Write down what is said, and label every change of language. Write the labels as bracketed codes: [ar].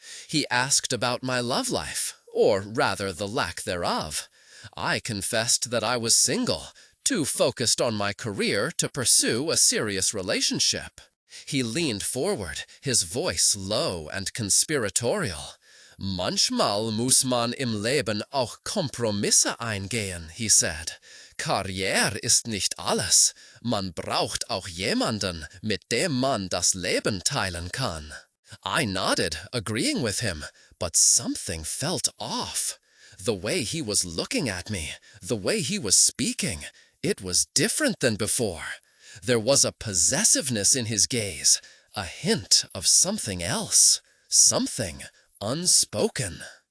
[en] He asked about my love life, or rather the lack thereof. I confessed that I was single, too focused on my career to pursue a serious relationship. He leaned forward, his voice low and conspiratorial. [de] "Manchmal muss man im Leben auch Kompromisse eingehen," [en] he said. [de] Karriere ist nicht alles. Man braucht auch jemanden, mit dem man das Leben teilen kann. [en] I nodded, agreeing with him, but something felt off. The way he was looking at me, the way he was speaking, it was different than before. There was a possessiveness in his gaze, a hint of something else, something unspoken.